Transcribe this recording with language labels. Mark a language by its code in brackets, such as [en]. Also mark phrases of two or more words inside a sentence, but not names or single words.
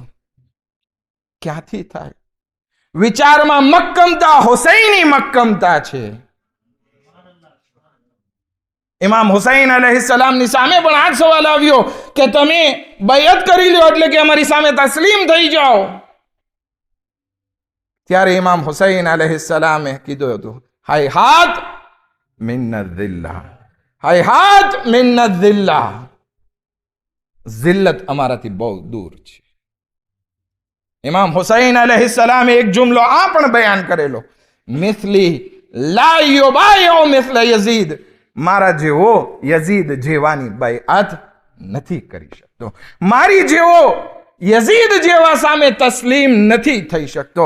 [gu] ક્યાંથી થાય? વિચારમાં મક્કમતા, હુસૈની મક્કમતા છે. ઇમામ હુસૈન અલૈહિસ્સલામની સામે પણ આ સવાલ આવ્યો કે તમે બૈઅત કરી લ્યો એટલે કે અમારી સામે તસ્લીમ થઈ જાઓ. ત્યારે ઇમામ હુસૈન અલૈહિસ્સલામે કીધું હતું, [ar] هيهات من الذلة، هيهات من الذلة. [gu] જિલ્લત અમારાથી બહુ દૂર છે. ઇમામ હુસૈન અલૈહિસ્સલામે એક જુમલો આ પણ બયાન કરેલો, [ar] مثلي لا يبايع مثل يزيد, [gu] મારા જેવો યઝીદ જેવાની બૈઅત નથી કરી શકતો, મારી જેવો યઝીદ જેવા સામે તસ્લીમ નથી થઈ શકતો.